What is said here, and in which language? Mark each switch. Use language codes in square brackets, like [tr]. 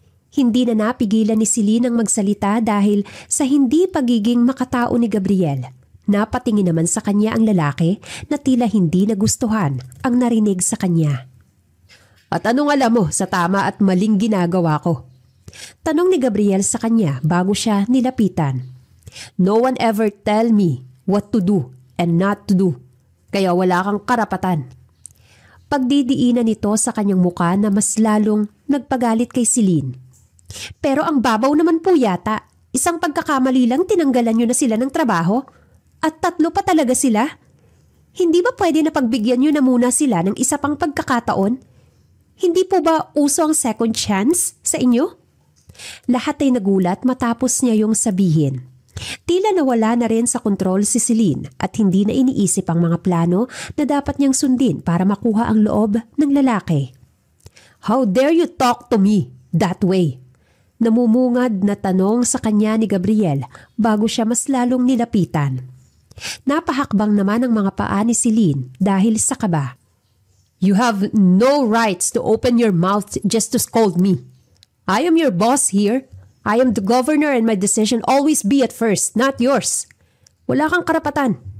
[tl] Hindi na napigilan ni Celine ang magsalita dahil sa hindi pagiging makatao ni Gabriel. Napatingin naman sa kanya ang lalaki na tila hindi nagustuhan ang narinig sa kanya. At anong alam mo sa tama at maling ginagawa ko? Tanong ni Gabriel sa kanya bago siya nilapitan. [en] No one ever tell me what to do and not to do. [tl] Kaya wala kang karapatan. Pagdidiinan nito sa kanyang muka na mas lalong nagpagalit kay Celine. Pero ang babaw naman po yata. Isang pagkakamali lang tinanggalan nyo na sila ng trabaho? At 3 pa talaga sila? Hindi ba pwede na pagbigyan nyo na muna sila ng isa pang pagkakataon? Hindi po ba uso ang second chance sa inyo? Lahat ay nagulat matapos niya yung sabihin. Tila nawala na rin sa kontrol si Celine at hindi na iniisip ang mga plano na dapat niyang sundin para makuha ang loob ng lalaki. [en] How dare you talk to me that way? [tl] Namumungad na tanong sa kanya ni Gabriel bago siya mas lalong nilapitan. Napahakbang naman ang mga paa ni Celine dahil sa kaba. [en] You have no rights to open your mouth just to scold me. I am your boss here. I am the governor and my decision always be at first, not yours. [tl] Wala kang karapatan.